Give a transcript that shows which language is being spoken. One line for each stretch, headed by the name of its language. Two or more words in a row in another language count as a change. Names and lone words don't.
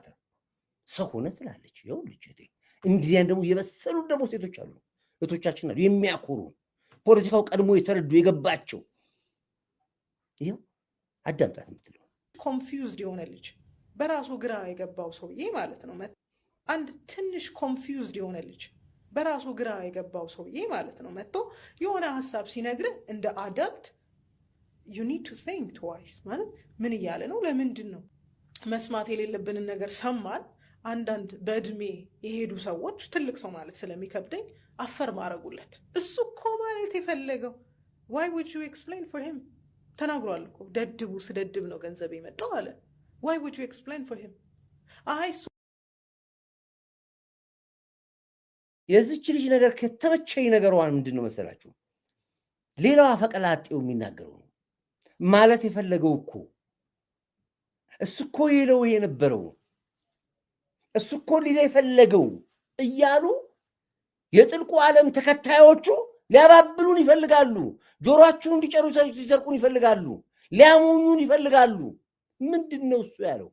Amharic: ሰው ሆነ ትላለች። ይኸው ልጅ እንዲያን ደግሞ የበሰሉ ደግሞ ሴቶች አሉ፣ እህቶቻችን አሉ የሚያኮሩ ፖለቲካው ቀድሞ የተረዱ የገባቸው። ይኸው አዳምጣት የምትለው ኮንፊውዝድ የሆነ ልጅ በራሱ ግራ የገባው ሰውዬ ማለት ነው። አንድ ትንሽ ኮንፊውዝድ የሆነ ልጅ በራሱ ግራ የገባው ሰውዬ ማለት ነው መጥቶ የሆነ ሀሳብ ሲነግርህ እንደ አዳልት
English: you need to think twice
Amharic: ማለት ምን እያለ ነው? ለምንድን ነው መስማት የሌለብንን ነገር ሰማን? አንዳንድ በእድሜ የሄዱ ሰዎች ትልቅ ሰው ማለት ስለሚከብደኝ አፈር ማረጉለት። እሱ እኮ ማለት የፈለገው
English: why would you explain for him?
Amharic: ተናግሯል እኮ ደድቡ ስደድብ ነው ገንዘብ የመጣው አለ።
English: why would you explain for him?
Amharic: አይ የዚች ልጅ ነገር ከተመቸኝ ነገሯን ምንድን ነው መሰላችሁ? ሌላው አፈቀላጤው የሚናገረው ነው ማለት የፈለገው እኮ እሱ እኮ ይለው የነበረው እሱ እኮ ሊለ የፈለገው እያሉ የጥልቁ ዓለም ተከታዮቹ ሊያባብሉን ይፈልጋሉ። ጆሮአችሁን እንዲጨርሱ ሲሰርቁን ይፈልጋሉ። ሊያሙኙን ይፈልጋሉ። ምንድን ነው እሱ ያለው?